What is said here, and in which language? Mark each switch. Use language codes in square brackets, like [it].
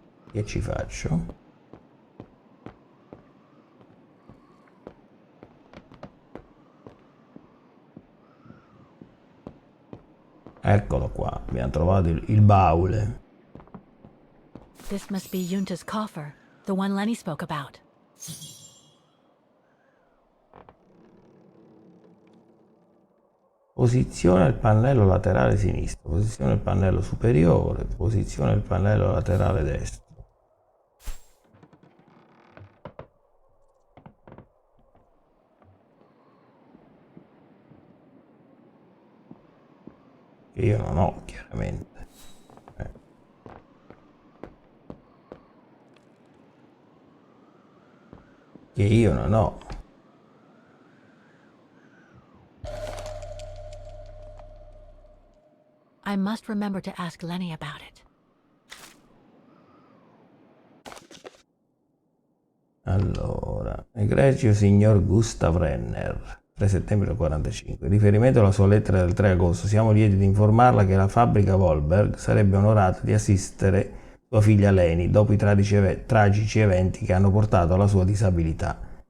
[it] Che ci faccio? Eccolo qua, abbiamo trovato il baule. [en] This must be Yunta's coffer, the one Lenny spoke about. [it] Posiziona il pannello laterale sinistro, posiziona il pannello superiore, posiziona il pannello laterale destro. Che io non ho, chiaramente. Che io non ho. [en] I I must remember to ask Lenny about it. [it] Allora, egregio signor Gustav Renner, 3 settembre del 45. In riferimento alla sua lettera del 3 agosto, siamo lieti di informarla che la fabbrica Wolberg sarebbe onorata di assistere sua figlia Leni dopo i tragici eventi che hanno portato alla sua disabilità.